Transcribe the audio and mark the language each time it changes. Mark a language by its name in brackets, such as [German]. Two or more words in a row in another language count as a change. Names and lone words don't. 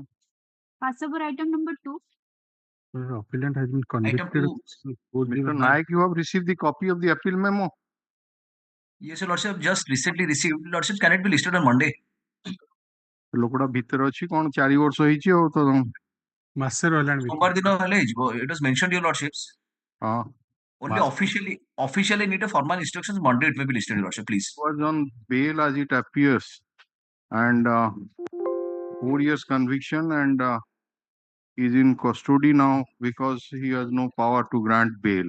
[English] Pass over item number 2. Appellant has been convicted. Mr. Naik, you have received the copy of the appeal memo. Yes, your lordship, just recently received. Lordship, can it be listed on Monday? [Odia] ଲୋକଟା ଭିତରେ ଅଛି କଣ 4 ବର୍ଷ ହେଇଛି ଆଉ ତ ମାସେ ରହିଲାଣି ସୋମବାର ଦିନ ହେଲେ ହିଜୋ [English] it was mentioned, your lordships. Only officially need a formal instructions. Monday it may be listed, your lordship, please. Was on bail as it appears and 4 years conviction and is in custody now because he has no power to grant bail.